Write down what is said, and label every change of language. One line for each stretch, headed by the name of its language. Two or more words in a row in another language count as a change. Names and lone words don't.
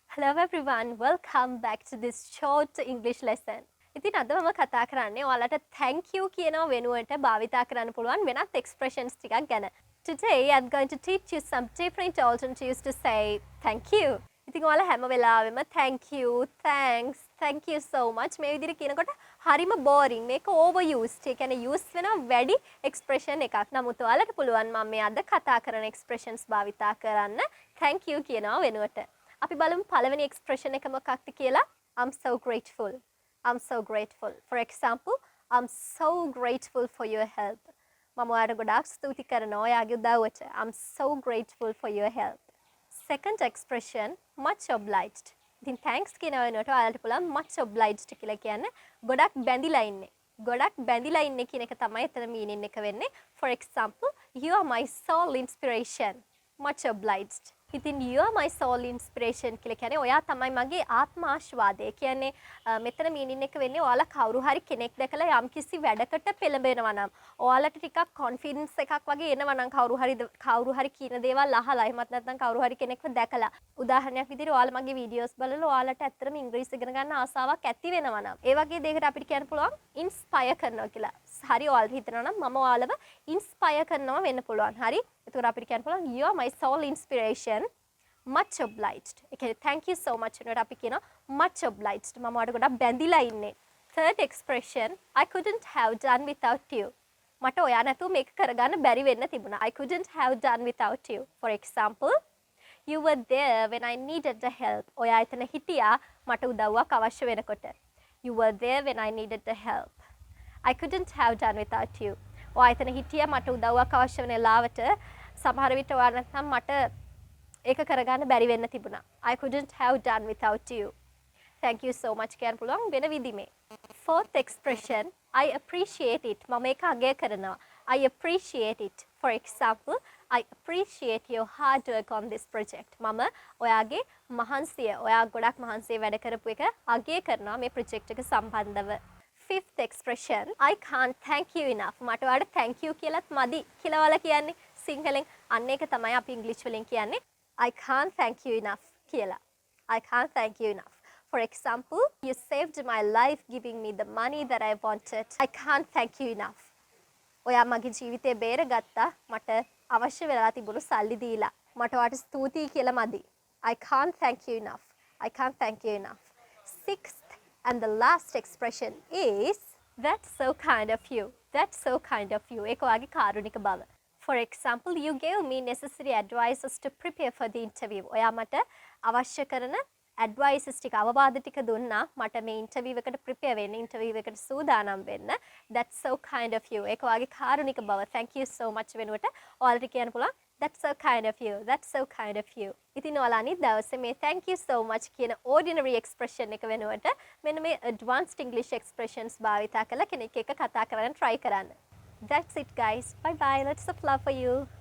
English: Hello everyone, welcome back to this short English lesson.
Sinhala: ඉතින් අද මම කතා කරන්නේ ඔයාලට
English: thank you
Sinhala: කියනවා වෙනුවට භාවිතා කරන්න පුළුවන් වෙනත් expressions ටිකක් ගැන.
English: Today I'm going to teach you some different alternatives to say thank you.
Sinhala: ඉතින් ඔයාලා හැම වෙලාවෙම
English: thank you, thanks, thank you so much
Sinhala: මේ විදිහට කියනකොට හරිම boring. මේක overused. ඒ කියන්නේ use වෙන වැඩි expression එකක්. නමුත් ඔයාලට පුළුවන් මම මේ අද කතා කරන expressions භාවිතා කරන්න
English: thank you
Sinhala: කියනවා වෙනුවට. අපි බලමු පළවෙනි expression එක මොකක්ද කියලා.
English: I'm so grateful. I'm so grateful. For example, I'm so grateful for your help.
Sinhala: මම ඔයාලට ගොඩාක් ස්තුති කරනවා ඔයාගේ උදව්වට.
English: I'm so grateful for your help. Second expression, much obliged.
Sinhala: ඉතින් thanks කියන වෙනුවට ඔයාලට පුළුවන්
English: much obliged
Sinhala: කියලා කියන්නේ ගොඩක් බැඳිලා ඉන්නේ. ගොඩක් බැඳිලා ඉන්නේ කියන එක තමයි එතන meaning එක වෙන්නේ.
English: For example, you are my sole inspiration. Much obliged.
Sinhala: ඉතින්
English: you are my sole inspiration
Sinhala: කියලා කියන්නේ ඔයා තමයි මගේ ආත්ම ආශිර්වාදය. කියන්නේ මෙතන meaning එක වෙන්නේ ඔයාලා කවුරු හරි කෙනෙක් දැකලා යම්කිසි වැඩකට පෙළඹෙනවා නම් ඔයාලට ටිකක් confidence එකක් වගේ එනවා නම් කවුරු හරි කියන දේවල් අහලා එහෙමත් නැත්නම් කවුරු හරි කෙනෙක්ව දැකලා උදාහරණයක් විදිහට ඔයාලා මගේ වීඩියෝස් බලලා ඔයාලට ඇත්තටම ඉංග්‍රීසි ඉගෙන ගන්න ආසාවක් ඇති වෙනවා නම් ඒ වගේ දෙයකට අපිට කියන්න පුළුවන් inspire කරනවා කියලා. හරි ඔයාලා හිතනවා නම් මම ඔයාලව inspire කරනවා වෙන්න පුළුවන්. හරි. එතකොට අපිට කියන්න පුළුවන්
English: you are my sole inspiration. Much obliged. Okay, thank you so much.
Sinhala: වෙනකොට අපි කියනවා
English: much obliged.
Sinhala: මම ඔයාලට ගොඩක් බැඳිලා ඉන්නේ.
English: Third expression, I couldn't have done without you.
Sinhala: මට ඔයා නැතුව මේක කරගන්න බැරි වෙන්න තිබුණා.
English: I couldn't have done without you. For example, you were there when I needed the help.
Sinhala: ඔයා එතන හිටියා මට උදව්වක් අවශ්‍ය වෙනකොට.
English: You were there when I needed the help. I couldn't have done without you.
Sinhala: ඔයා එතන හිටියා මට උදව්වක් අවශ්‍ය වෙන ලාවට සමහර විට ඔයා නැත්නම් මට ඒක කරගන්න බැරි වෙන්න තිබුණා.
English: I couldn't have done without you. Thank you so much
Sinhala: කියන්න පුළුවන් වෙන විදිහේ.
English: Fourth expression, I appreciate it.
Sinhala: මම ඒක අගය කරනවා.
English: I appreciate it. For example, I appreciate your hard work on this project.
Sinhala: මම ඔයාගේ මහන්සිය, ඔයා ගොඩක් මහන්සිය වැඩ කරපු එක අගය කරනවා මේ project එක සම්බන්ධව.
English: Fifth expression, I can't thank you enough.
Sinhala: මට ඔයාලට
English: thank you
Sinhala: කියලාත් මදි කියලා ඔයාලා කියන්නේ සිංහලෙන්. අන්න ඒක තමයි අපි ඉංග්‍රීසි වලින් කියන්නේ.
English: I can't thank you enough කියලා. I can't thank you enough. For example, you saved my life giving me the money that I wanted. I can't thank you enough.
Sinhala: ඔයා මගේ ජීවිතේ බේරගත්තා මට අවශ්‍ය වෙලා තිබුණු සල්ලි දීලා. මට ඔයාට ස්තුතියි කියලා මදි.
English: I can't thank you enough. I can't thank you enough. Sixth and the last expression is that's so kind of you. That's so kind of you.
Sinhala: ඒක ඔයාගේ කාරුණික බව.
English: For example, you gave me necessary advices to prepare for the interview.
Sinhala: ඔයා මට අවශ්‍ය කරන advices ටික අවවාද ටික දුන්නා මට මේ interview එකට prepare වෙන්න, interview එකට සූදානම් වෙන්න.
English: That's so kind of you.
Sinhala: ඒක ඔයාගේ කාරුණික බව.
English: Thank you so much
Sinhala: වෙනුවට ඔයාලට කියන්න පුළුවන්
English: that's so kind of you. That's so kind of you.
Sinhala: ඉතින් ඔයාලා අනිත් දවසේ මේ
English: thank you so much
Sinhala: කියන
English: ordinary expression
Sinhala: එක වෙනුවට මෙන්න මේ
English: advanced English expressions
Sinhala: භාවිතා කරලා කෙනෙක් එක්ක කතා කරන්න try කරන්න.
English: That's it guys. Bye bye. Lots of love for you.